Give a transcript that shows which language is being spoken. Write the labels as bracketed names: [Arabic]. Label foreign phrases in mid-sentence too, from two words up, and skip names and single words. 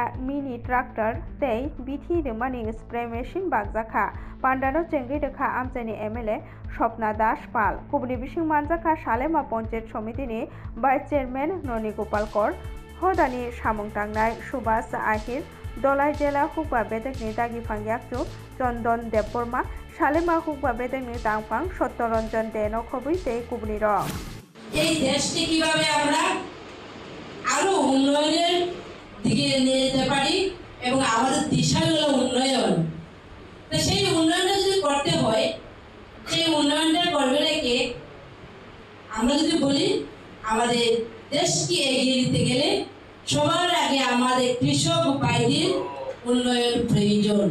[Kok Borok] मिनि ट्राक्टर तै बिथि रोमानि [English] spray machine [Kok Borok] बागजाखा पान्डानो चेंगै रेखा आमचाइनि एमएलए स्वप्ना दास पाल गुबुनि बिसिं मानजाखा सालेमा पन्चायत समितिनि [English] vice chairman [Kok Borok] ननी गोपाल कर हदानि सामुं तांनाय सुभाष आहिर दलाई जिला हुकबा बेदेकनि दागिफां याकजु चन्दन देबबर्मा सालेमा हुकबा बेदेकनि तांफां सत्यरंजन देनो खबै तै गुबुनि रं [Bangla] এই দেশকে কিভাবে আমরা আরো উন্নয়নের দিকে নিয়ে যেতে পারি এবং আমাদের দিশা হলো উন্নয়ন। তো সেই উন্নয়নটা যদি করতে হয়, সেই উন্নয়নটা করবে নাকি আমরা যদি বলি আমাদের দেশকে এগিয়ে নিতে গেলে সবার আগে আমাদের কৃষক ভাইদের উন্নয়ন প্রয়োজন।